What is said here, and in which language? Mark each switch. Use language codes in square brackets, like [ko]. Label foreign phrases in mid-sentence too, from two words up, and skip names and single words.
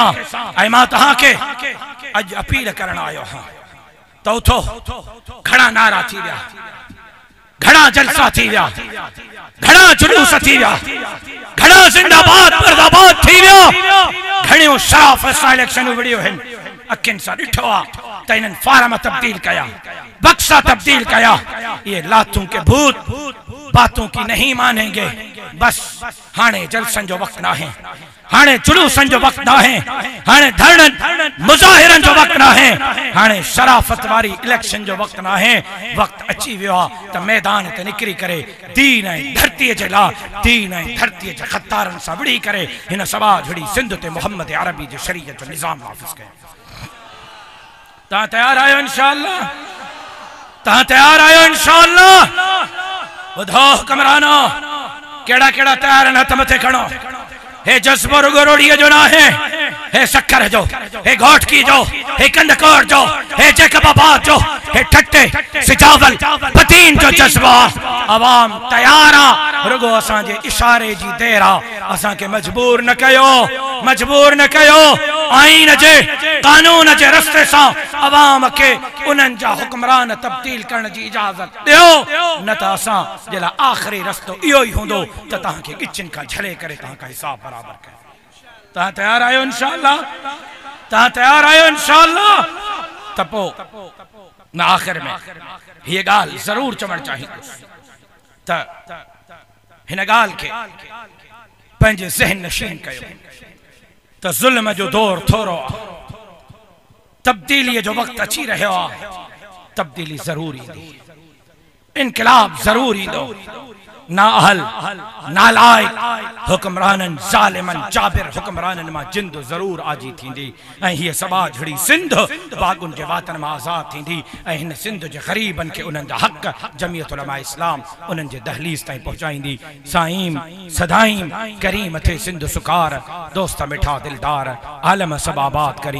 [sd] ऐं मां तहां के अज अपील करण आयो हां त उथो, घणा नारा थी विया, घणा जलसा थी विया, घणा जुलूस थी विया, घणा जिंदाबाद मुर्दाबाद थी विया, घणियों शराफ़त सां इलेक्शन विड़ियो आहिनि। अखियुनि सां ॾिठो आहे त इन्हनि फार्म तब्दील कया, बक्सा तब्दील कया। [ur] یہ لاتوں کے بھوت باتوں کی نہیں مانیں گے. [sd] बस हाणे जलसन जो वक्त ना है, हाणे जुलूसन जो वक्त ना है, हाणे धरणन मुजाहिरन जो वक्त ना है, हाणे शराफत वारी इलेक्शन जो वक्त ना है। वक्त अची वियो आहे त मैदान ते निकिरी करे दीन ऐं धरतीअ जे लाइ, दीन ऐं धरतीअ जे ख़तारनि सां विड़ी करे हिन सभा झुड़ी सिंध ते मोहम्मद अरबी जे शरीयत जो निज़ाम नाफ़िज़ कयो। तहां तैयार आहियो इंशाअल्लाह? तहां तैयार आहियो इंशाअल्लाह? ॿुधो हुक्मरानो, केड़ा केड़ा तैयार आहिनि हथ मथे खणो। हे जज्बो रुगो रोड़ीअ जो ना है, हे सक्कर जो, हे घोटकी जो, हे कंदकोर जो, हे जैकबाबाद जो, हे ठट्टे सिजावल पतीन जो जज्बा अवाम तैयार आ रुगो असांजे इशारे जी देर आ असां के मजबूर न कयो आईन जे कानून जे रस्ते से अवाम के उन्हनि जा हुक्मरान तब्दील करण जी इजाजत दियो न त असां जे ला आखिरी रस्तो इहो ई हूंदो त तहां के किचन का झले करे तहां का हिसाब बराबर करे। तहां तैयार आयो इंशाअल्लाह त पोइ मैं आखिर में ये गाल जरूर चवण चाहिए त हिन गाल के पंहिंजे ज़हन नशीन कयो त ज़ुल्म जो दौर थोरो आ, तब्दीली जो वक्त अची रहियो आ, तब्दीली जरूरी दी, इनकलाब जरूरी दो, नाअहल नालायक हुक्मरानन जालिमन जाबिर हुक्मरानन मां जिंद जरूर आजी थींदी ऐं हीअ सबा झड़ी सिंध बागुन जे वातन मां आज़ाद थींदी ऐं हिन सिंध जे ग़रीबन के उन्हनि जा हक़ जमियत उलमा इस्लाम उन्हनि जे दहलीज़ ताईं पहुचाईंदी। साईं सदाईं करीम थे सिंध सुकार दोस्त मिठा दिलदार आलम सब आबाद करी।